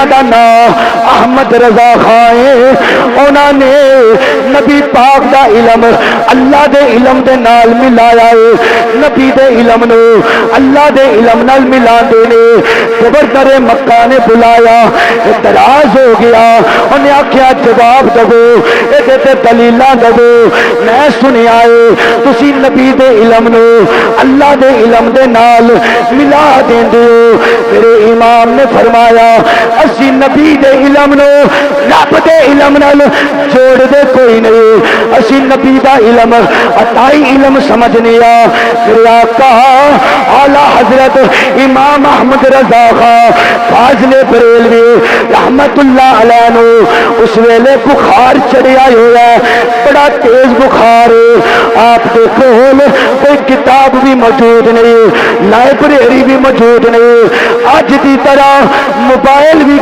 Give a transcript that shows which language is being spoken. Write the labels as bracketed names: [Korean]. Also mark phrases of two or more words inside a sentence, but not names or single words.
[Punjabi] دا نام احمد رضا خان ہے انہوں نے نبی پاک دا علم اللہ دے علم دے نال ملایا ہے نبی دے علم نو اللہ دے علم نال ملا دے نے گورنر مکہ نے بلایا اعتراض ہو گیا انہیں آکھیا جواب دو ایدے تے دلیلاں دو میں سنیا ہے تسی نبی دے علم نو اللہ دے علم دے نال ملا دیندے ہو میرے امام نے فرمایا اسی نبی دے علم نو رب دے علم نال جوڑ دے کوئی نہیں اسی نبی دا علم عطائی علم سمجھنے میرے آقا اعلیٰ حضرت امام احمد رضا خان فاضل بریلوی رحمت اللہ علیہ نو اس ویلے بخار چڑھیا ہوا ہے بڑا تیز بخار آپ دے کول کوئی کتاب بھی موجود نہیں لائبریری بھی موجود نہیں آج دی طرح موبائل بھی کوئی